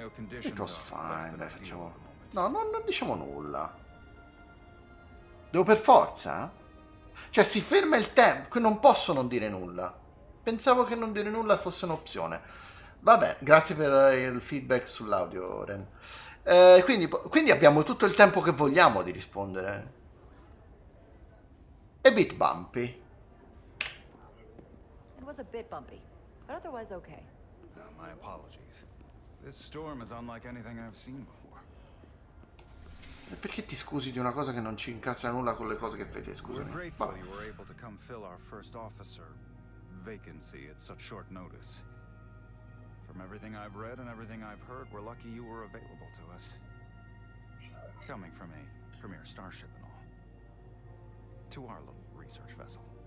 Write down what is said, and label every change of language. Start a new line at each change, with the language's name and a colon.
English: It was fine,
Italian: dai, facciamo... No, non diciamo nulla. Devo per forza? Cioè, si ferma il tempo, non posso non dire nulla. Pensavo che non dire nulla fosse un'opzione. Vabbè, grazie per il feedback sull'audio, Ren. Quindi abbiamo tutto il tempo che vogliamo di rispondere.
English: A bit bumpy. It was a bit bumpy, but otherwise okay. My apologies. This storm is unlike anything I've seen before.
Italian: E perché ti scusi di una cosa che non ci incastra nulla con le cose che fai te, scusami.
English: We're grateful
Italian: Vabbè.
English: you were able to come fill our first officer vacancy at such short notice. From everything I've read and everything I've heard, we're lucky you were available to us. Coming from a premier starship and all. To our little research vessel.